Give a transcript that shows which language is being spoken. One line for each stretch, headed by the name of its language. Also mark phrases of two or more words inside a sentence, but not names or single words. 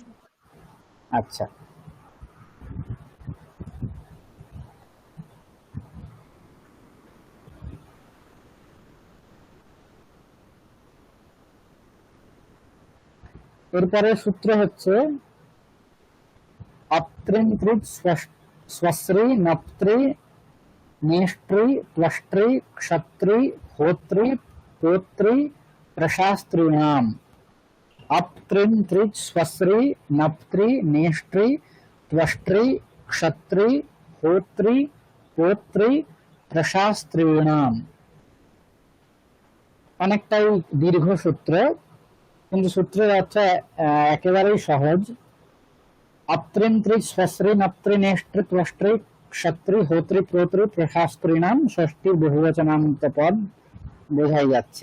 Bangla: আচ্ছা, এরপরে সূত্র হচ্ছে
Sanskrit: অত্রিন্ত্রিক স্বশ্রী নপ্ত্রি নেষ্ট্রি ত্বষ্ট্রি ক্ষত্রি হোত্রি পোত্রি প্রশাস্ত্রীণাম। অত্রিন্ত্রিক স্বশ্রী নপ্ত্রি নেষ্ট্রি ত্বষ্ট্রি ক্ষত্রি হোত্রি পোত্রি প্রশাস্ত্রীণাম।
Bangla: অনেকটাই দীর্ঘ সূত্র, কিন্তু সূত্রের অর্থ একেবারেই সহজ।
Sanskrit: অত্রিন্ত্রিক স্বশ্রী নপ্ত্রি নেষ্ট্রি ত্বষ্ট্রি ক্ষত্রি হোত্রি পোত্রি প্রশাস্ত্রীণাম
Bangla: ষষ্ঠীর বহুবচনান্ত পদ বোঝাই যাচ্ছে।